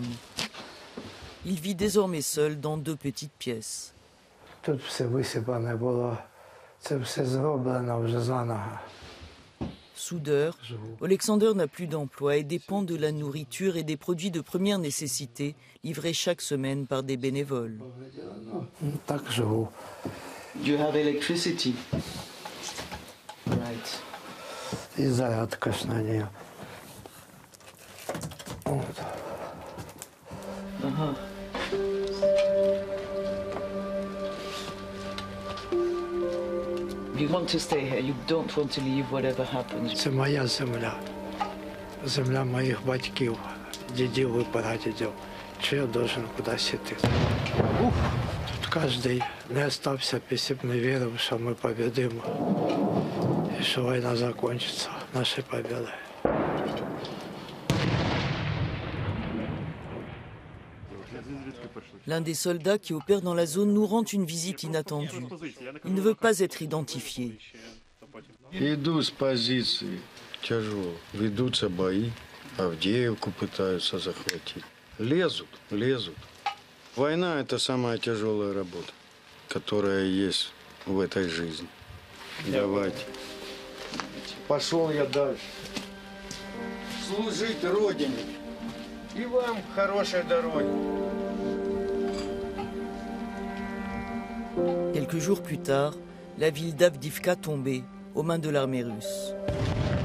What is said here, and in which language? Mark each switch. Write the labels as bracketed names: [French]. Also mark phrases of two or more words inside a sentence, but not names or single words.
[French] Il vit désormais seul dans 2 petites pièces. Soudeur, Alexander n'a plus d'emploi et dépend de la nourriture et des produits de première nécessité livrés chaque semaine par des bénévoles. [English] You have electricity. Right. You want to stay here, you don't want to leave whatever happens. [Ukrainian] Це моя земля. Земля моїх батьків, дідів і прадідів. Чи я должен кудись іти? Тут кожен не остався, якщо б не вірив, що ми победимо. І що війна закінчиться, наші победи. [French] L'un des soldats qui opère dans la zone nous rend une visite inattendue. Il ne veut pas être identifié. [Russian] Иду с позиции тяжело. Ведутся бои. Авдеевку пытаются захватить. Лезут. Война – это самая тяжелая работа, которая есть в этой жизни. Давайте. Пошел я дальше. Служить Родине. И вам хорошей дороги. [French] Quelques jours plus tard, la ville d'Avdivka tombait aux mains de l'armée russe.